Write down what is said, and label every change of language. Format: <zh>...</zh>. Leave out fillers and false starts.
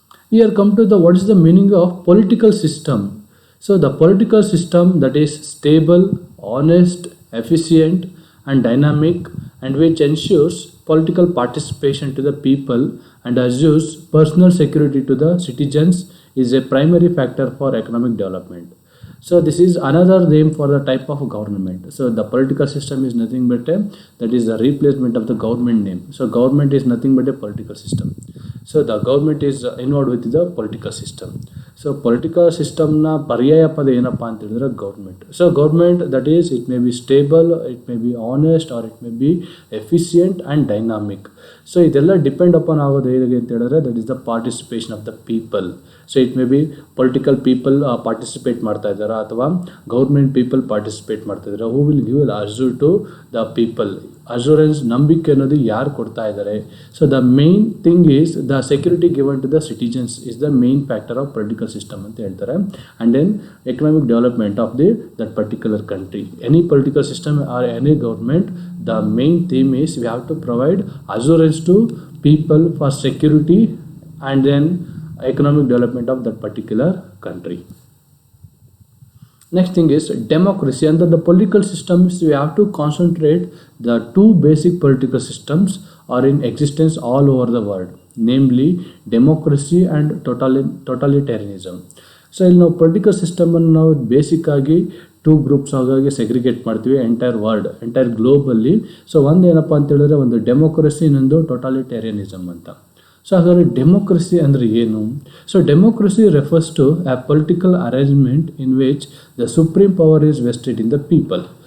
<en>Here come to the what is the meaning of political system. So the political system that is stable, honest, efficient and dynamic and which ensures political participation to the people and assures personal security to the citizens is a primary factor for economic development. So this is another name for the type of government. So the political system is nothing but that is the replacement of the government name. So government is nothing but a political system. So the government is involved with the political system. So political system</en> <kn>na ಪರ್ಯಾಯ ಪದ ಏನಪ್ಪ ಅಂತ ಹೇಳಿದ್ರೆ government.</kn> <en>So government that is it may be stable, it may be honest or it may be efficient and dynamic. So</en> <kn>ಇದೆಲ್ಲ</kn> <en>depend upon</en> <kn>ಆಗೋದು ಹೇಗೆ ಅಂತ ಹೇಳಿದ್ರೆ</kn> <en>That is the participation of the people. So it may be political people participate</en> <kn>ಮಾಡ್ತಾ ಇದ್ದಾರಾ ಅಥವಾ</kn> <en>government people participate</en> <kn>ಮಾಡ್ತಾ ಇದ್ದಾರೆ.</kn> <en>Who will give assure to the people. Assurance</en> <kn>ನಂಬಿಕೆ ಅನ್ನೋದು ಯಾರು ಕೊಡ್ತಾ ಇದ್ದಾರೆ.</kn> <en>so the main thing is the security given to the citizens is the main factor of political system</en> <kn>ಅಂತ ಹೇಳ್ತಾರೆ.</kn> <en>And then economic development of that particular country. Any political system or any government, the main theme is we have to provide assurance to people for security and then economic development of that particular country. Next thing is democracy. Under the political systems we have to concentrate the two basic political systems are in existence all over the world, namely democracy and totalitarianism.</en> <kn>So ಇಲ್ಲಿ ನಾವು political ಸಿಸ್ಟಮನ್ನು ನಾವು basic ಆಗಿ two groups ಆಗಿ segregate ಮಾಡ್ತೀವಿ</kn> <en>Entire world, entire globally.</en> <kn>So ಒಂದು ಏನಪ್ಪ ಅಂತ ಹೇಳಿದ್ರೆ ಒಂದು ಡೆಮೋಕ್ರಸಿ, ಇನ್ನೊಂದು ಟೊಟಾಲಿಟೇರಿಯನಿಸಮ್ ಅಂತ.</kn> <en>so</en> <kn>ಹಾಗಾದರೆ ಡೆಮೋಕ್ರಸಿ ಅಂದರೆ ಏನು?</kn> <en>So democracy refers to a political arrangement in which the supreme power is vested in the people.</en>